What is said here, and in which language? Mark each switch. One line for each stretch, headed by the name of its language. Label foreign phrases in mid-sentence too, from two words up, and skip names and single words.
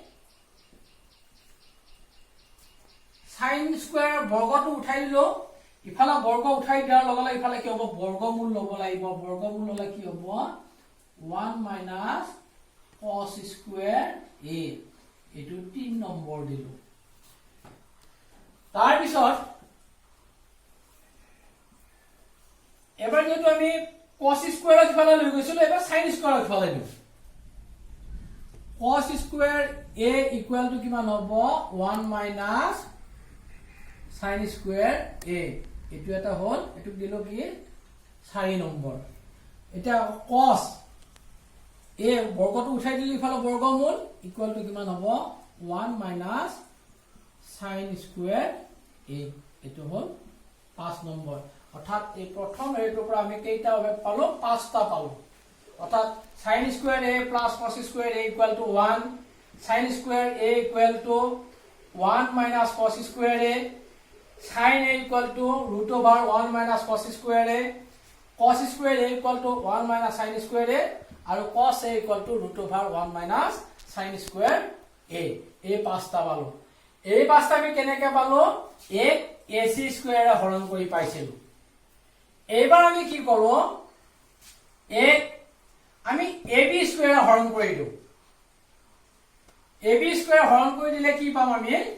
English: sin square
Assamese: বৰ্গটো উঠাই দিলো ইফালে বৰ্গ উঠাই দিয়াৰ লগে লগে ইফালে কি হ'ব বৰ্গমূল ল'ব লাগিব বৰ্গমূল ল'লে কি হ'ব
English: 1 minus cos square a
Assamese: এটো 3 নম্বৰ দিলো তাৰ পিছত এবাৰ যেটো আমি
English: cos square
Assamese: ইফালে লৈ গৈছিলো এবাৰ
English: sin square
Assamese: ইফালে দিও cos
English: square a equal to
Assamese: কিমান হ'ব
English: 1 minus sin square a
Assamese: এটো এটা হল এটো দিলো কি 4 নম্বৰ এটা
English: cos a
Assamese: বৰ্গটো উঠাই দিলি ইফালে বৰ্গমূল
English: equal to
Assamese: কিমান হ'ব
English: 1 minus sin square a
Assamese: এটো হল 5 নম্বৰ অৰ্থাৎ এই প্ৰথম এটোৰ পৰা আমি কেইটা হবে পালো 5টা পালো অৰ্থাৎ
English: sin square a plus cos square a equal to 1 sin square a equal to 1 minus cos square a sin a equal to root over 1 minus cos square a cos square a equal to 1 minus sin square a
Assamese: আৰু
English: cos a equal to root over 1 minus sin square a
Assamese: এই পাঁচটা পালো এই পাঁচটা আমি কেনেকৈ পালো এক
English: ac square
Assamese: হৰণ কৰি পাইছিলো এইবাৰ আমি কি কৰো এক আমি
English: ab square
Assamese: হৰণ কৰি দিও
English: ab square
Assamese: হৰণ কৰি দিলে কি পাম আমি